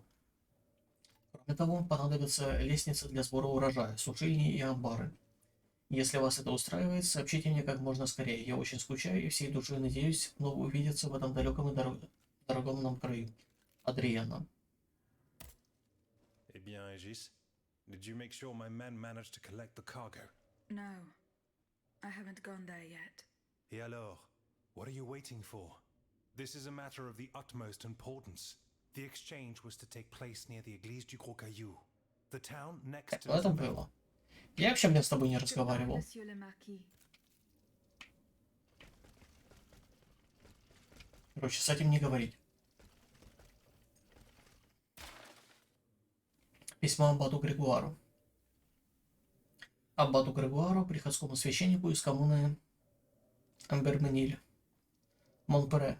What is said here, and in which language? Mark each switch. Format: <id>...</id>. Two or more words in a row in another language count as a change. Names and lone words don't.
<ru>Кроме того, понадобятся лестницы для сбора урожая, сушильни и амбары. Если вас это устраивает, сообщите мне как можно скорее. Я очень скучаю и всей душой надеюсь вновь увидеться в этом далеком и дорогом нам краю. Адриана.</ru> <fr>Eh bien,</fr> <en>Aegis, did you make sure my men managed to collect the cargo? No, I haven't gone there yet.</en> <fr>Et alors,</fr> <en>what are you waiting for? This is a matter of the utmost importance. The exchange was to take place near the</en> <fr>Église du Gros Caillou,</fr> <en>the town next to</en> <ru>Это было. Я вообще, блин, с тобой не разговаривал.</ru> <fr>Monsieur le Marquis.</fr> <ru>Короче, с этим не говорить. Письмо аббату Григуару. Аббату Григуару, приходскому священнику из коммуны Амбермениль, Монпере.</ru>